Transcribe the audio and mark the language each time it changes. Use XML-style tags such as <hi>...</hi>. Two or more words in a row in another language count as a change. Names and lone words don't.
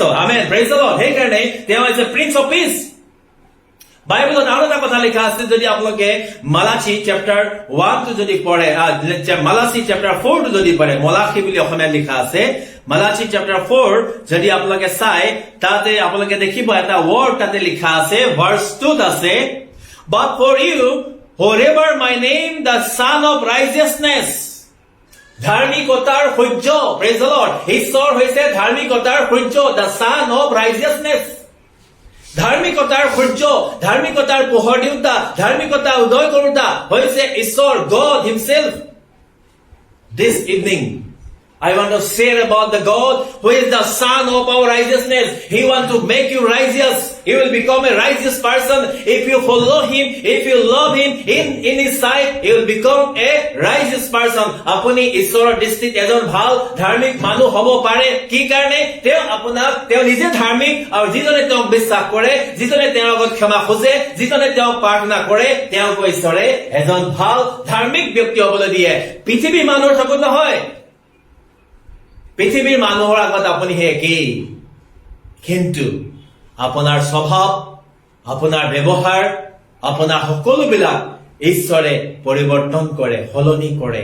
<as>আমেন,</as> <en>praise the Lord.</en> <as>সেইকাৰণে তেওঁ হৈছে</as> <en>Prince of Peace.</en> <as>বাইবেলত আৰু এটা কথা লিখা আছে, যদি আপোনালোকে মালাচি চেপ্টাৰ 1 টো যদি পঢ়ে, মালাচি চেপ্টাৰ 4 টো যদি পঢ়ে, মলাখি বুলি অসমীয়াত লিখা আছে, মালাচি চেপ্টাৰ 4 যদি আপোনালোকে চাই, তাতে আপোনালোকে দেখিব এটা ৱৰ্ড তাতে লিখা আছে, ভাৰ্চ 2 ত আছে,</as> <en>but for you forever my name the son of righteousness,</en> <as>ধাৰ্মিকতাৰ সূৰ্য।</as> <en>praise the Lord.</en> <as>ঈশ্বৰ হৈছে ধাৰ্মিকতাৰ সূৰ্য,</as> <en>the son of righteousness,</en> <as>ধাৰ্মিকতাৰ সূৰ্য, ধাৰ্মিকতাৰ পোহৰ দিওঁতা, ধাৰ্মিকতা উদয় কৰোতা হৈছে ঈশ্বৰ,</as> <en>God himself. This evening I want to share about the God who is the son of our righteousness. He wants to make you righteous. You will become a righteous person if you follow him, if you love him in his sight. You will become a righteous person.</en> <as>আপুনি ঈশ্বৰৰ দৃষ্টিত এজন ভাল ধাৰ্মিক মানুহ হ'ব পাৰে। কি কাৰণে? তেওঁ নিজে ধাৰ্মিক, আৰু যিজনে তেওঁক বিশ্বাস কৰে, যিজনে তেওঁৰ আগত ক্ষমা খোজে, যিজনে তেওঁক প্ৰাৰ্থনা কৰে, তেওঁক ঈশ্বৰে এজন ভাল ধাৰ্মিক ব্যক্তি হ'বলৈ দিয়ে। পৃথিৱীৰ মানুহৰ চকুত নহয়, পৃথিৱীৰ মানুহৰ আগত আপুনি হে একেই, কিন্তু আপোনাৰ স্বভাৱ, আপোনাৰ ব্যৱহাৰ, আপোনাৰ সকলোবিলাক ঈশ্বৰে পৰিৱৰ্তন কৰে, সলনি কৰে।</as>